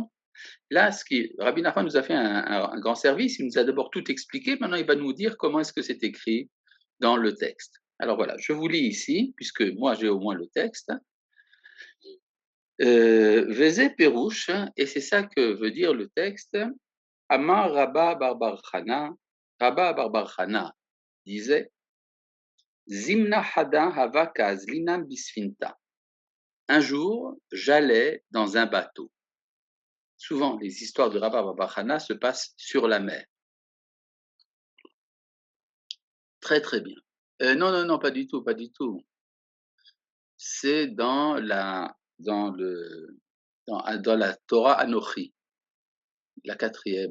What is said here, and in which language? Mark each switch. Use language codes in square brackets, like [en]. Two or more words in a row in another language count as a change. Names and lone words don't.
[fr] Là, Rabbi Nachman nous a fait un grand service, il nous a d'abord tout expliqué, maintenant il va nous dire comment est-ce que c'est écrit dans le texte. Alors voilà, je vous lis ici, puisque moi j'ai au moins le texte. [he] וזה פירוש, [fr] et c'est ça que veut dire le texte. [arc] Amar Rabba Barbar Chana, Rabba Barbar Chana disait זימנא חדא הוה קא אזלינן בספינתא. [fr] Un jour, j'allais dans un bateau. Souvent, les histoires de Rabba Barbar Chana se passent sur la mer. Très très bien. Non, pas du tout, pas du tout. C'est dans la Torah Anochi, la 4e.